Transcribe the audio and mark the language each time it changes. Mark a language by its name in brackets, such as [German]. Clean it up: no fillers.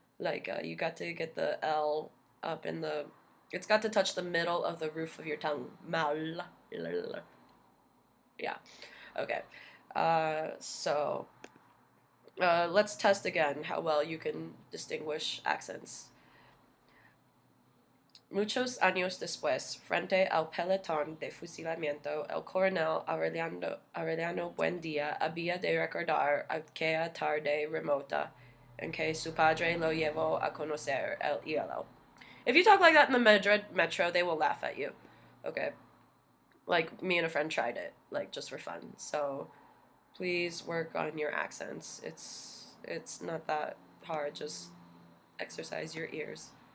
[English] Like, you got to get the L up in the... It's got to touch the middle of the roof of your tongue. Mal. Yeah. Okay. So, let's test again how well you can distinguish accents. [Spanish] Muchos años después, frente al pelotón de fusilamiento, el coronel Aureliano Buendía había de recordar aquella tarde remota en que su padre lo llevó a conocer el hielo. [English] If you talk like that in the metro, they will laugh at you. Okay. Like, me and a friend tried it, like, just for fun. So, please work on your accents. It's not that hard. Just exercise your ears.